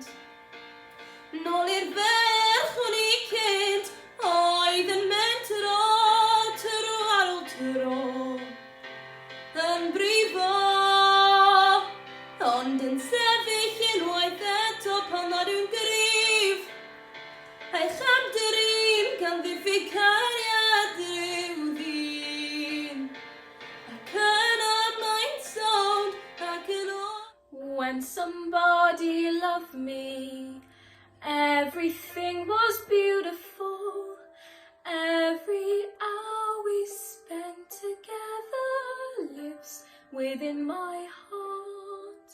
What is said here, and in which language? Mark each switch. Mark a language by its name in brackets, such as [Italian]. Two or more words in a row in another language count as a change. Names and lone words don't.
[Welsh] Nôl i'r ferch o'n I cynt, oedd yn mentro tro ar ôl tro, yn brifo, ond yn sefyll unwaith eto pan nad yw'n gryf. A'i chamder un gan ddiffyg cariad ryw ddyn, ac yna mae'n sownd ac yn o. [English] When somebody loved me, everything was beautiful. Every hour we spent together lives within my heart.